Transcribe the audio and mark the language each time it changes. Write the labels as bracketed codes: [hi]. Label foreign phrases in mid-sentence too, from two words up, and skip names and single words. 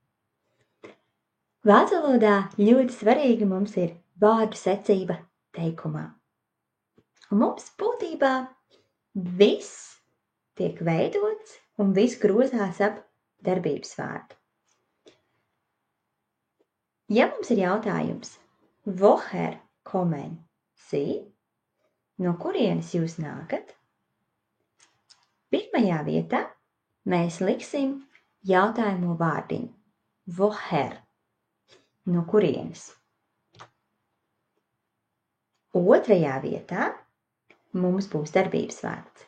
[lv] Vācu valodā ļoti svarīga mums ir vārdu secība teikumā. Un mums būtībā viss tiek veidots un viss grozās ap darbības vārdu. Ja mums ir jautājums, [de] woher kommen Sie? [lv] No kurienes jūs nākat? Pirmajā vietā mēs liksim jautājumu vārdiņu. Woher? No kurienes? Otrajā vietā mums būs darbības vārds.